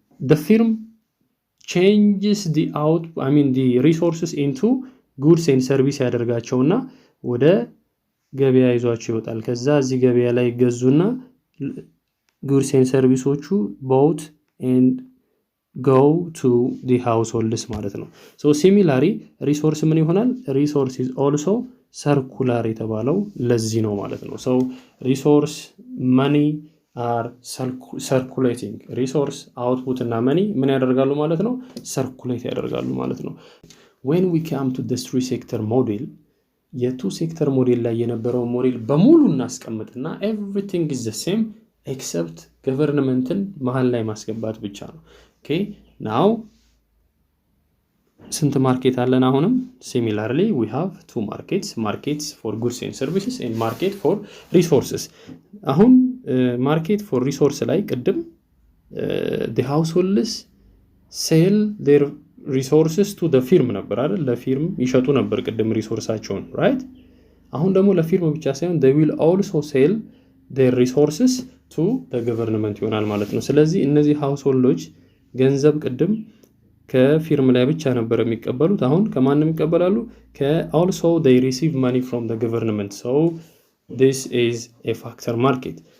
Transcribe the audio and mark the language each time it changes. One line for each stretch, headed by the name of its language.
English: the firm changes the resources into goods and service
Amharic: ያደርጋቸውና ወደ ገበያ ይዟቸው ይወጣል። ከዛ እዚህ ገበያ ላይ ገዙና
English: goods and serviceዎቹ bought and go to the households
Amharic: ማለት ነው።
English: so similarly resource
Amharic: ምን ይሆናል?
English: resource is also circular
Amharic: የተባለው ለዚህ ነው ማለት ነው።
English: so resource, money are circulating. resource, output
Amharic: እና
English: money
Amharic: ምን ያደርጋሉ ማለት ነው?
English: circulate
Amharic: ያደርጋሉ ማለት ነው።
English: when we come to the three sector model,
Amharic: የቱ ሴክተር ሞዴል ላይ የነበረው ሞዴል በሙሉ እናስቀምጥና
English: everything is the same except
Amharic: ገቨርንመንትን መሃል ላይ ማስገባት ብቻ ነው።
English: ኦኬ now
Amharic: ስንት ማርኬት አለን? አሁንም
English: similarly we have two markets for goods and services and market for resources.
Amharic: አሁን
English: market for resource
Amharic: ላይ ቅድም
English: the households sell their resources to the firm
Amharic: ነበር አይደል? ለፊርም ይሸጡ ነበር ቅድም ሪሶርሳቸውን
English: right?
Amharic: አሁን ደግሞ ለፊርም ብቻ ሳይሆን
English: they will also sell their resources to the government
Amharic: ይሆናል ማለት ነው። ስለዚህ እነዚህ ሃውስሆልዶች ገንዘብ ቅድም ከፊርም ላይ ብቻ ነበር የሚቀበሉት፣ አሁን ከማንም ይቀበላሉ?
English: also they receive money from the government. so this is a factor market.